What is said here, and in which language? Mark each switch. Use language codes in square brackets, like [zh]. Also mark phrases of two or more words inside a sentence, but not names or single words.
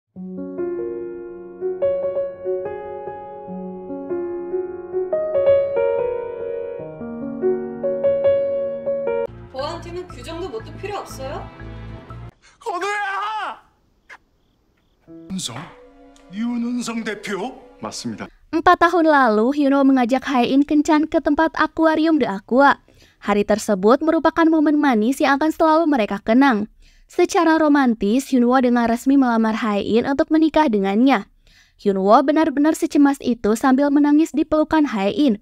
[ko] 보안팀은 규정도 뭣도 필요 없어요? 건우야! 윤은성 대표? 맞습니다. [id] 4 tahun lalu, Hyunwoo mengajak Hae-in kencan ke tempat akuarium The Aqua. Hari tersebut merupakan momen manis yang akan selalu mereka kenang. Secara romantis, Hyunwoo dengan resmi melamar Hae-in untuk menikah dengannya. Hyunwoo benar-benar secemas itu sambil menangis di pelukan Hae-in.